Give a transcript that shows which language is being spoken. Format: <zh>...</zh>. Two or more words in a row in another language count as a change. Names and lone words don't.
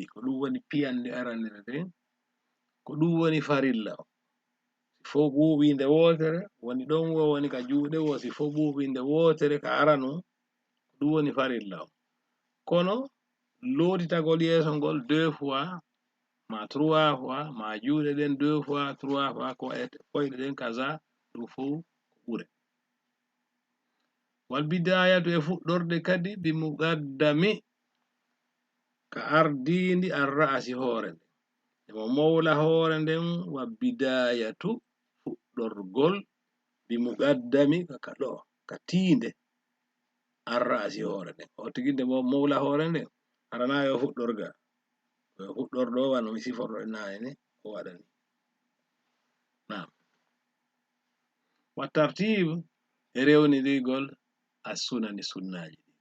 <ff>ko ɗum woni piyande aranere nden ko ɗum woni farilla o si fof ɓuuɓi nde wotere woni ɗon wo woni ka juuɗe wo si fof ɓuuɓi nde wotere ka arano ko ɗum woni farilla o kono lootitagol yeeso ngol 2 fois ma 3 fois ma juuɗe ɗen 2 fois 3 fois ko koyɗe ɗen kaza ɗum fof ko ɓure</ff> <ar>والبداية</ar> <ff>e fuɗɗorde kadi</ff> <ar>بمقدم</ar> <ff>ka ardindi</ff> <ar>الرأس</ar> <ff>hoore nden emo mawla hoore nden</ff> <ar>وبداية</ar> <ff>fuɗɗorgol</ff> <ar>بمقدم</ar> <ff>ka ɗo ka tiinde</ff> <ar>الرأس</ar> <ff>hoore nden o tigi nde mawla hoore nden arana yo fuɗɗorga yo fuɗɗorɗo wano mi siforɗo e naane o waɗani naam</ff> <ar>وترتيب</ar> <ff>e rewnidigol</ff> <ar>السنن</ar> <ff>sunnaji</ff>